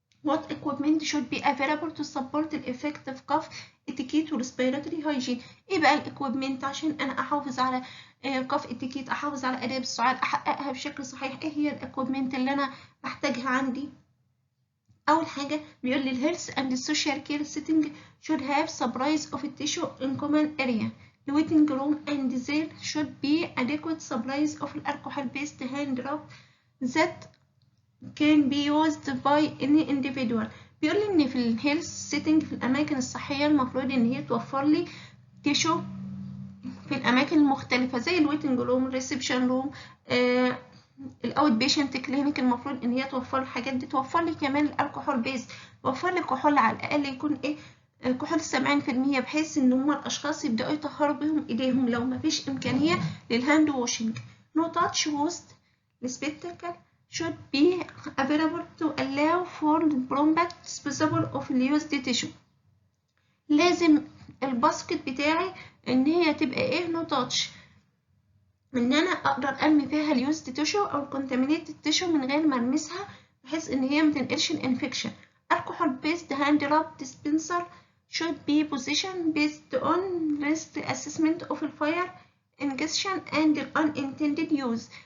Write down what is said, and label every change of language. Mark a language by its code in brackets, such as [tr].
[en] What equipment should be available to support the effective cough etiquette و respiratory hygiene؟ [ar] ايه بقى الاكويبمنت عشان انا احافظ على cough etiquette، احافظ على آداب السعال، احققها بشكل صحيح؟ ايه هي الاكويبمنت اللي انا بحتاجها عندي؟ أول حاجة بيقول لي الهيلث [en] and social care setting should have supplies of tissue in common area. The waiting room and there should be adequate supplies of alcohol-based hand rub that can be used by any individual. [ar] بيقول لي إن في الهيلث setting في الأماكن الصحية المفروض إن هي توفر لي تيشو في الأماكن المختلفة زي الويتنج روم، الريسبشن روم، الاوت بيشنت كلينيك، المفروض ان هي توفر الحاجات دي. توفر لي كمان الكحول بيز، توفر لي كحول على الاقل يكون كحول 70%، بحيث ان هم الاشخاص يبداوا يطهروا بهم ايديهم لو ما فيش امكانيه للهاند واشنج. [en] No touch waste السبيتاكل should be available to allow for the prompt disposal of used tissue. [ar] لازم الباسكت بتاعي ان هي تبقى نو تاتش، ان انا اقدر ارمي فيها اليوزد تيشو او الكونتامينيتد تيشو من غير ما المسها، بحيث ان هي متنقلش الانفكشن. [en] alcohol based hand rub dispenser should be positioned based on risk assessment of fire ingestion and unintended use.